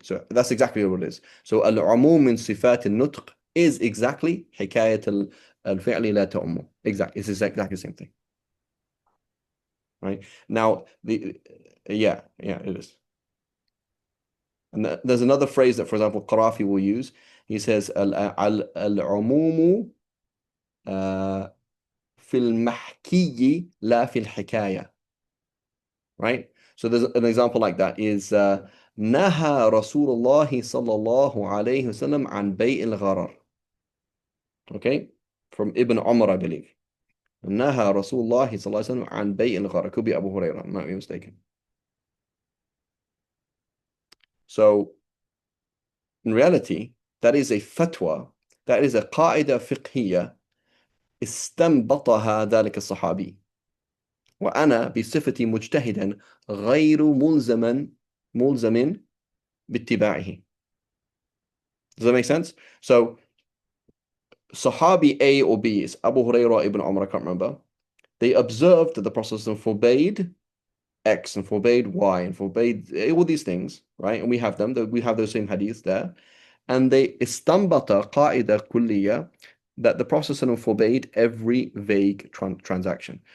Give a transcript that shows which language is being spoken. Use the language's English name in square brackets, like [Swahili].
[English] So that's exactly what it is. So al-umum min sifat al-nutq is exactly [Arabic] حكاية الفعل لا تؤم. [English] Exactly. It's exactly the same thing. Right? Now yeah, it is. And there's another phrase that, for example, Qarafi will use. He says al-umum [Arabic] في المحكي لا في الحكاية. [English] Right? [Arabic] So there's an example like that is نهى رسول الله صلى الله عليه وسلم عن بيع الغرر. [English] Okay? From Ibn Umar, I believe. [Arabic] نهى رسول الله صلى الله عليه وسلم عن بيع الغرر. [English] Could be Abu Hurairah, I might be mistaken. So in reality, that is a fatwa, that is a [Arabic] قاعدة فقهية استنبطها ذلك الصحابي. وأنا بصفتي مجتهدا غير ملزم باتباعه. [English] Does that make sense? So Sahabi A or B is Abu Hurairah ibn Umar, I can't remember. They observed that the Prophet forbade X and forbade Y and forbade all these things, right? And we have them, we have those same hadiths there. And they istambata qaida kulliya that the Prophet forbade every vague transaction.